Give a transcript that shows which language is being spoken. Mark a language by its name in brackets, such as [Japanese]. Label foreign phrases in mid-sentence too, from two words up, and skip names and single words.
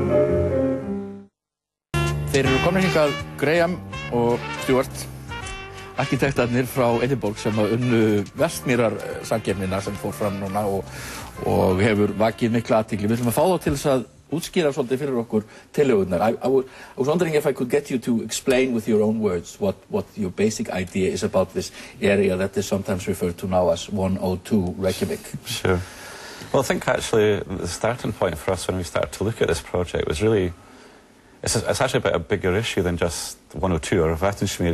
[Icelandic] Þeir eru komnir hingað Graham og Stuart, arkitektarnir frá Edinborg sem unnu Vatnsmýrarsamkeppnina sem fór fram núna og hefur vakið mikla athygli. Við ætlum að fá þá til þess að útskýra svolítið fyrir okkur tillögurnar. [English] I was wondering if I could get you to explain with your own words what your basic idea is about this area that is sometimes referred to now as 102 Reykjavik. Sure. Well, I think actually the starting point for us when we started to look at this project was really, it's actually about a bigger issue than just 102 or Vatnsmýri.